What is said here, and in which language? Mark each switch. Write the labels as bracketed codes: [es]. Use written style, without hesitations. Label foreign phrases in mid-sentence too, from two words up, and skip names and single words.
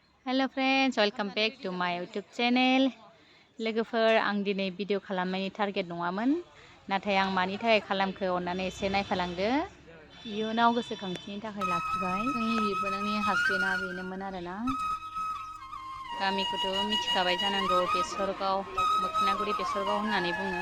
[en] Hello friends, welcome back to my YouTube channel. [brx] लोगोफोर आं दिनै भिडिअ खालामनायनि टारगेट नङामोन, नाथाय आं मानि थाखाय खालामखो अन्नानै एसे नायफालांदो। इयुनाव गोसोखांथिनि थाखाय लाखिबाय। जोंनि बिबोनांनि हासबेन्डआ बेनोमोन आरोना। गामिखौथ' मिथिखाबाय जानांगौ, बेसरगाव, मोखोनागुरि बेसरगाव होननानै बुङो।